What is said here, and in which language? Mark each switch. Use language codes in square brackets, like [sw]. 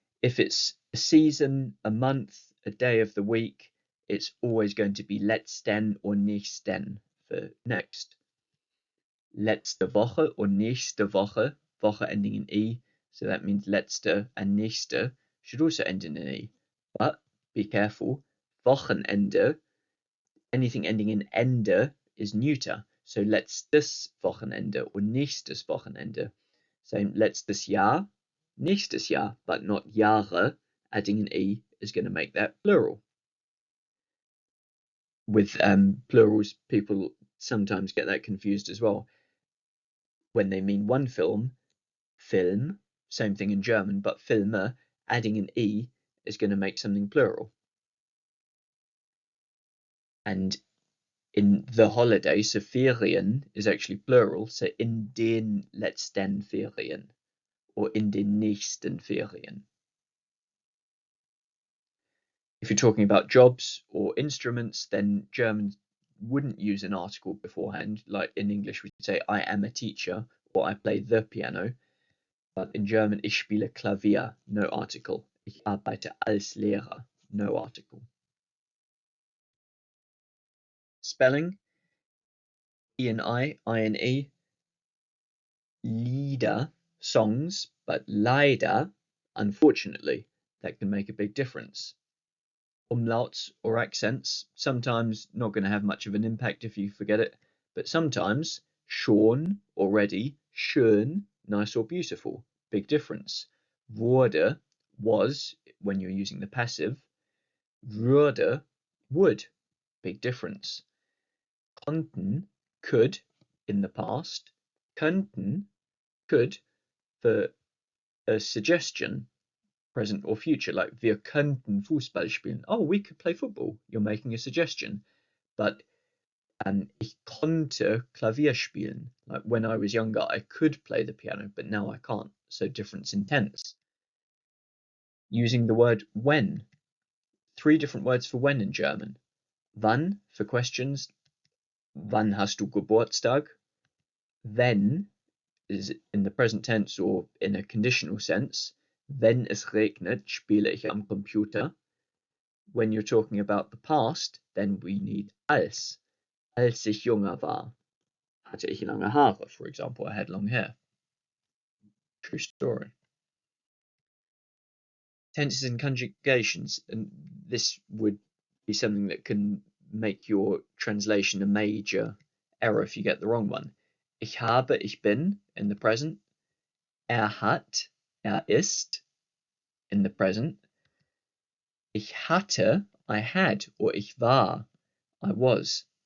[en] If it's a season, a month, a day of the week, it's always going to be letzten or nächsten for next. [de] Letzte Woche [en] or [de] nächste Woche, [en] Woche ending in E, so that means letzte and nächste should also end in an E. But be careful, Wochenende, anything ending in ende is neuter. [de] So letztes Wochenende or nächstes Wochenende. Same letztes Jahr, nächstes Jahr, but not Jahre. [en] Adding an E is going to make that plural. With plurals, people sometimes get that confused as well. When they mean one film, Film, same thing in German, but Filme, adding an E is going to make something plural. And in the holiday, so Ferien is actually plural, so [de] in den letzten Ferien [en] or [de] in den nächsten Ferien. [en] If you're talking about jobs or instruments, then Germans wouldn't use an article beforehand. Like in English, we say I am a teacher or I play the piano. But in German, [de] ich spiele Klavier, [en] no article. [de] Ich arbeite als Lehrer, [en] no article. Spelling, I-N-E, Lieder, songs, but leider, unfortunately, that can make a big difference. Umlauts or accents, sometimes not going to have much of an impact if you forget it, but sometimes schon, already, schön, nice or beautiful, big difference. Wurde, was, when you're using the passive. Würde, would, big difference. Konnten, could, in the past. Könnten, could, for a suggestion, present or future, like [de] wir könnten Fußball spielen. [en] Oh, we could play football. You're making a suggestion. [de] But ich konnte Klavier spielen. [en] Like when I was younger, I could play the piano, but now I can't. So difference in tense. Using the word when. 3 different words for when in German. Wann for questions. [de] Wann hast du Geburtstag? [en] Wenn is in the present tense or in a conditional sense. [de] Wenn es regnet, spiele ich am Computer. [en] When you're talking about the past, then we need als. [de] Als ich junger war, hatte ich lange Haare, [en] for example. I had long hair. True story. Tenses and conjugations, and this would be something that can make your translation a major error if you get the wrong one. [de] Ich habe, ich bin, [en] in the present. Hat, ist, in the present. [de] Ich hatte, [en] I had, or [de] ich war, [en] I was.